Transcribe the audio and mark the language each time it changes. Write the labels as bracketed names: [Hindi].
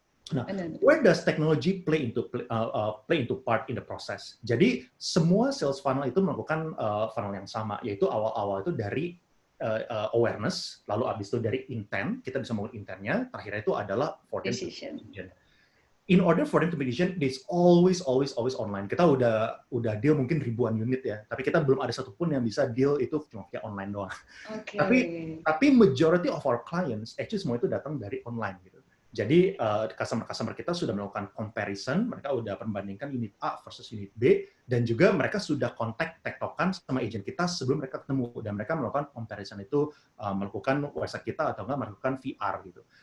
[English] Nah, where does technology play into part in the process? [Indonesian] Jadi semua sales funnel itu melakukan funnel yang sama, yaitu awal-awal itu dari awareness, lalu abis itu dari intent, kita bisa menggunakan intentnya, terakhir itu adalah [English] for them to decision. In order for them to make decision, it's always online. [Indonesian] Kita udah deal mungkin ribuan unit ya, tapi kita belum ada satupun yang bisa deal itu cuma via online doang. Okay. Tapi [English] majority of our clients, actually [Indonesian] semua itu datang dari online gitu. Jadi customer kita sudah melakukan comparison, mereka udah perbandingkan unit A versus unit B, dan juga mereka sudah tektokan sama agent kita sebelum mereka ketemu, dan mereka melakukan comparison itu melakukan website kita atau enggak melakukan VR gitu.